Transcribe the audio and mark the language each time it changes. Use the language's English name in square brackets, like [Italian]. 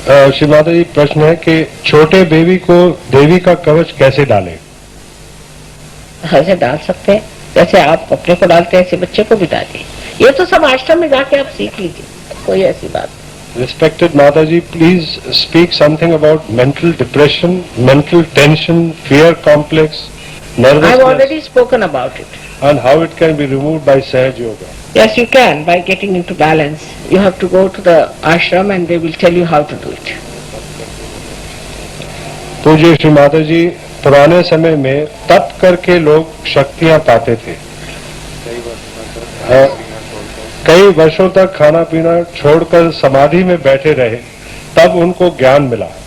[Hindi] श्री माता जी, प्रश्न है कि छोटे बेबी को देवी का कवच कैसे डालें? ऐसे डाल सकते हैं जैसे आप अपने को डालते हैं, ऐसे बच्चे को भी डालिए। ये तो सब आश्रम में जाके आप सीख लीजिए, कोई ऐसी बात। [English] Respected Mataji, please speak something about mental depression, mental tension, fear complex, nervousness. I've already spoken about it. And how it can be removed by Sahaj Yoga. Yes, you can, by getting into balance. You have to go to the ashram and they will tell you how to do it. [Hindi] पूज्य श्री माता जी, पुराने समय में तप करके लोग शक्तियां पाते थे। कई वर्षों तक खाना पीना छोड़कर समाधि में बैठे रहे, तब उनको ज्ञान मिला।